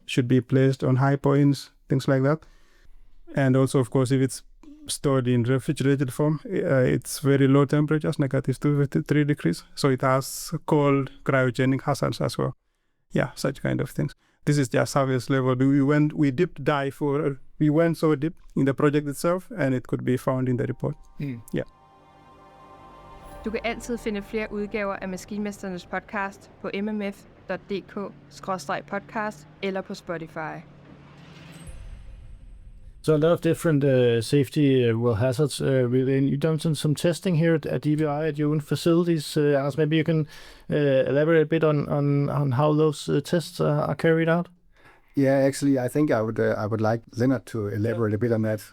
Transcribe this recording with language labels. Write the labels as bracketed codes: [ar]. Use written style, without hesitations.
[en] Should be placed on high points, things like that. And also, of course, if it's stored in refrigerated form, it's very low temperatures, -253 degrees. So it has cold cryogenic hazards as well. Yeah, such kind of things. This is just surface level. We went so deep in the project itself, and it could be found in the report. Yeah. [da] Du kan altid finde flere udgaver af Maskinmestrenes podcast på mmf.dk/podcast eller på Spotify. [en] So a lot of different safety hazards within. You've done some testing here at DBI at your own facilities. Anders, maybe you can elaborate a bit on how those tests are carried out. Yeah, actually, I think I would like Leonard to elaborate a bit on that.